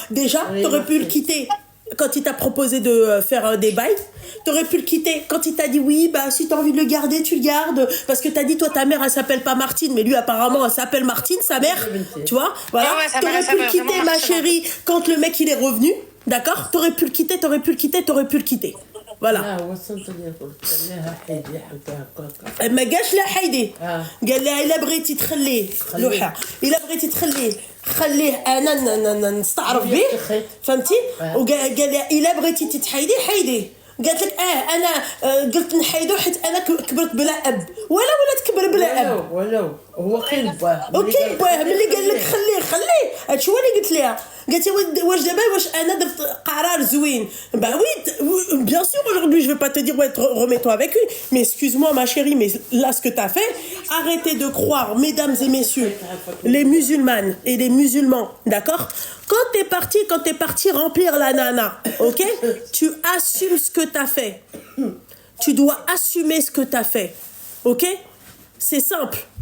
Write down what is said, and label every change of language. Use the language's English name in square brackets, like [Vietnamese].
[French] Déjà, t'aurais pu le quitter quand il t'a proposé de faire des bails. T'aurais pu le quitter quand il t'a dit oui, bah si t'as envie de le garder, tu le gardes. Parce que t'as dit, toi, ta mère, elle s'appelle pas Martine, mais lui, apparemment, elle s'appelle Martine, sa mère. Tu vois? Voilà. T'aurais pu le quitter, ma chérie, quand le mec, il est revenu. D'accord? T'aurais pu le quitter. Voilà. [Arabic] ما قالش لا حيدي قال لها الا بغيتي تخليه لوحه الا بغيتي خليه انا نستعرف به فهمتي وقال لها الا بغيتي تتحيدي حيدي قالت لك انا قلت نحيدو حيت انا كبرت بلا اب ولا تكبر بلا اب ولو هو كاين باه ملي قال لك خليه هادشي هو اللي قلت لها قالت لي واش دابا واش انا درت قرار زوين [French] bah oui bien sûr aujourd'hui je vais pas te dire ouais remets-toi avec lui mais excuse-moi ma chérie mais là ce que t'as fait arrêtez de croire mesdames et messieurs les musulmanes et les musulmans d'accord quand t'es parti remplir la nana ok tu assumes ce que t'as fait tu dois assumer ce que t'as fait ok c'est simple.